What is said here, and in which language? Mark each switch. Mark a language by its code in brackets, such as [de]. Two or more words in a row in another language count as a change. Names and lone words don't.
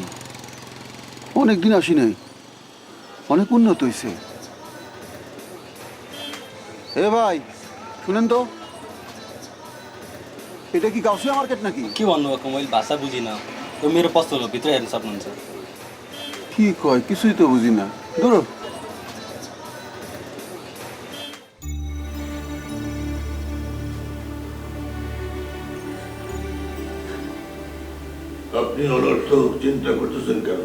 [bn] অনেকদিন আসি নাই, অনেক উন্নত হয়েছে। এ ভাই শুনেন তো, এটা কি গাউসিয়া मार्केट নাকি? [ne] के भन्नुभएको मैले भाषा बुझिनँ। यो मेरो पसल हो, भित्र हेर्न सक्नुहुन्छ। [bn] কি কয় কিছুই তো বুঝি না। ধরো আপনি অনর্থক চিন্তা করতেছেন কেন?